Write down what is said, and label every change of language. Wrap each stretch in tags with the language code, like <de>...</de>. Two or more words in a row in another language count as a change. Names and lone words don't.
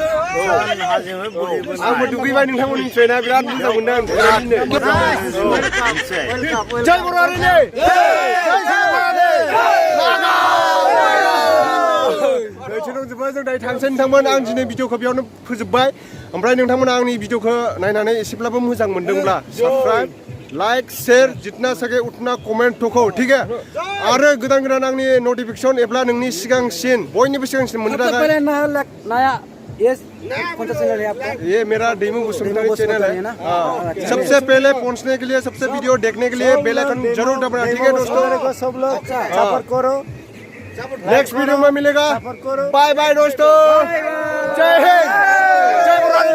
<brx>आंबो दुगैबाय नोंथांमोन मिथिबायना बिराद मोजां मोनदों आं जय बर' हारिनि जों दायो थांसै नोंथांमोन आं दिनै भिडिअखौ बेयावनो फोजोबबाय ओमफ्राय नोंथांमोना आंनि भिडिअखौ नायनानै एसेब्लाबो मोजां मोनदोंब्ला</brx> <en>subscribe like share</en> <hi>जितना सके उतना कमेंट ठोको ठीक है</hi> <brx>आरो गोदान गोदान आंनि नोटिफिकेशन एब्ला नोंनि सिगांसिन बयनिबो सिगांसिन मोननो थाखाय</brx> <hi>ये मेरा डेमो बसुमतारी चैनल है सबसे पहले पहुंचने के लिए सबसे वीडियो देखने के लिए</hi> <en>bell icon</en> <hi>जरूर दबाना ठीक है दोस्तों सब लोग सपोर्ट करो</hi> <en>next video</en> <hi>में मिलेगा</hi> <en>bye bye</en> <hi>दोस्तों जय हिंद जय</hi>